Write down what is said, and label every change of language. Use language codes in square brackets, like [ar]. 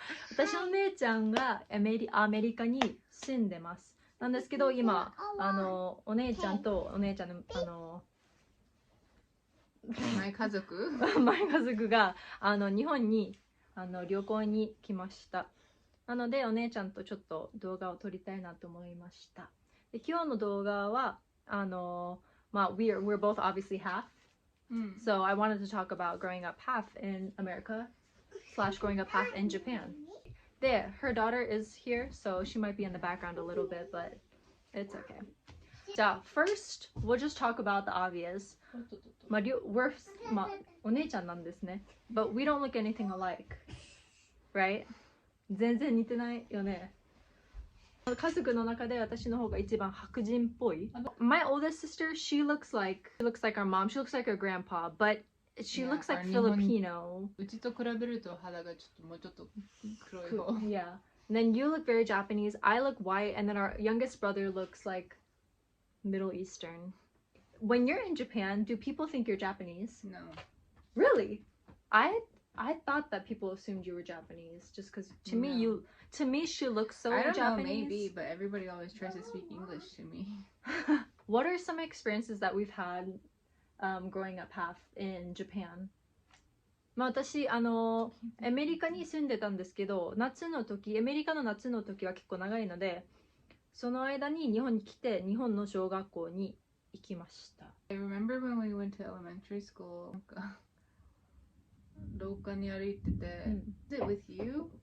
[ja] 私のお姉ちゃんがアメリカに住んでますなんですけど、今お姉ちゃんとお姉ちゃんの前家族が日本に旅行に来ました。なのでお姉ちゃんとちょっと動画を撮りたいなと思いました。で今日の動画は [en] we're both obviously half. So I wanted to talk about growing up half in America / growing up half in Japan. There, her daughter is here, so she might be in the background a little bit, but it's okay. So first, we'll just talk about the obvious. We're [ja] お姉ちゃんなんですね。 [en] But we don't look anything alike, right? [ja] 全然似てないよね。家族の中で私の方が一番白人っぽい。 [en] My oldest sister, she looks like our mom. She looks like her grandpa, but she looks like Filipino. [ja] うちと比べると肌がもうちょっと黒い方。 [en] Yeah. And then you look very Japanese. I look white, and then our youngest brother looks like Middle Eastern. When you're in Japan, do people think you're Japanese? No. Really? I thought that people assumed you were Japanese just because to me she looks so I don't Japanese. know, maybe, but everybody always tries to speak English to me. What are some experiences that we've had growing up half in Japan? [ja] 私アメリカに住んでたんですけど、アメリカの夏の時は結構長いので、その間に日本に来て日本の小学校に行きました。 [en] I remember when we went to elementary school. [ja] 廊下に歩いてて、 [en] Is it with you?